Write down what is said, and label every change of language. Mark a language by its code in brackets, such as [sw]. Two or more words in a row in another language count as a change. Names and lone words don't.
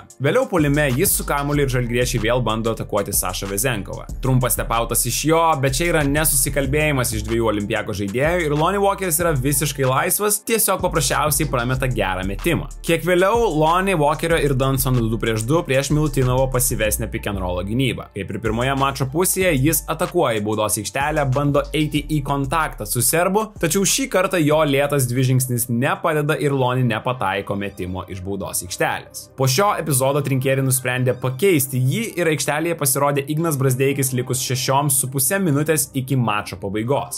[lt] Vėliau puolime jis su kamuoliu ir žalgiriečiai vėl bando atakuoti Sašą Vezenkovą. Trumpas stepautas iš jo, bet čia yra nesusikalbėjimas iš 2 Olympiako žaidėjų ir Lonnie Walkeris yra visiškai laisvas, tiesiog paprasčiausiai prameta gerą metimą. Kiek vėliau Lonnie Walkerio ir Dunstono 2 prieš 2 prieš Milutinovo pasivesnę [en] pick and roll [lt] gynybą. Kaip ir pirmoje mačo pusėje, jis atakuoja į baudos aikštelę, bando eiti į kontaktą su serbu, tačiau šį kartą jo lėtas 2 žingsnis nepadeda ir Lonnie nepataiko metimo iš baudos aikštelės. Po šio epizodo Trinkieri nusprendė pakeisti jį ir aikštelėje pasirodė Ignas Brazdeikis likus 6,5 minutės iki mačo pabaigos.